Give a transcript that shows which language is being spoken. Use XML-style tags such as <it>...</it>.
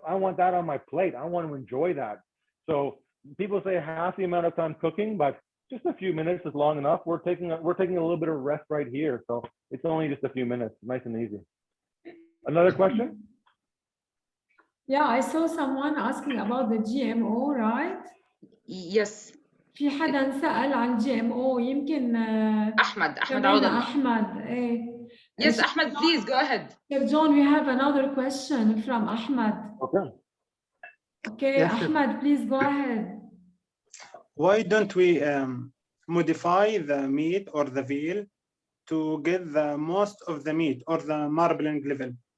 <en>I want that on my plate. I want to enjoy that. So people say half the amount of time cooking, but just a few minutes is long enough. We're taking a little bit of rest right here, so it's only just a few minutes, nice and easy. Another question? Yeah, I saw someone asking about the GMO, right? Yes.</en> <ar>في حدا سأل عن GMO يمكن أحمد عوض الله. أحمد إيه.</ar> <en>Yes, Ahmed, please go ahead. Chef John, we have another question from Ahmed. Okay. Okay, Yes, Ahmed, please go ahead. Why don't we modify the meat or the veal to get the most of the meat or the marbling level?</en>